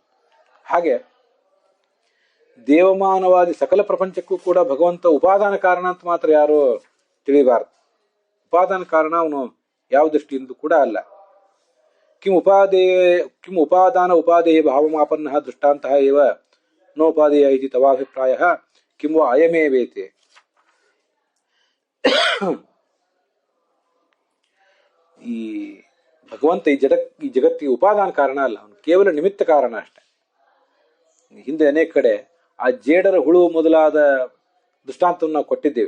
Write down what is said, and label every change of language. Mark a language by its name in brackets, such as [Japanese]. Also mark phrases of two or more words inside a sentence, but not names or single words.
[Kannada] ಹಾಗೆ ದೇವಮಾನವಾದಿ ಸಕಲ ಪ್ರಪಂಚಕ್ಕೂ ಕೂಡ ಭಗವಂತ ಉಪಾದಾನ ಕಾರಣ ಅಂತ ಮಾತ್ರ ಯಾರು ತಿಳಿಬಾರದು. ಉಪಾದಾನ ಕಾರಣ ಅವನು ಯಾವ ದೃಷ್ಟಿಯಿಂದ ಕೂಡ ಅಲ್ಲ. [Sanskrit] ಕಿಂ ಉಪಾದಾನ ಉಪಾದೇಯ ಭಾವಮಾಪನ್ನ ದೃಷ್ಟಾಂತಹ ಏವ ನೋಪಾದೇಯ ಇತಿ ತವಾಭಿಪ್ರಾಯ ಕಿಂ ವಾ ಅಯಮೇವೇತೆ. [Kannada] ಈ ಭಗವಂತ ಈ ಜಗತ್ತಿಗೆ ಉಪಾದಾನ ಕಾರಣ ಅಲ್ಲ, ಅವನು ಕೇವಲ ನಿಮಿತ್ತ ಕಾರಣ ಅಷ್ಟೆ. ಹಿಂದೆ ಅನೇಕ ಕಡೆ ಆ ಜೇಡರ ಹುಳು ಮೊದಲಾದ ದೃಷ್ಟಾಂತವನ್ನು ನಾವು ಕೊಟ್ಟಿದ್ದೇವೆ.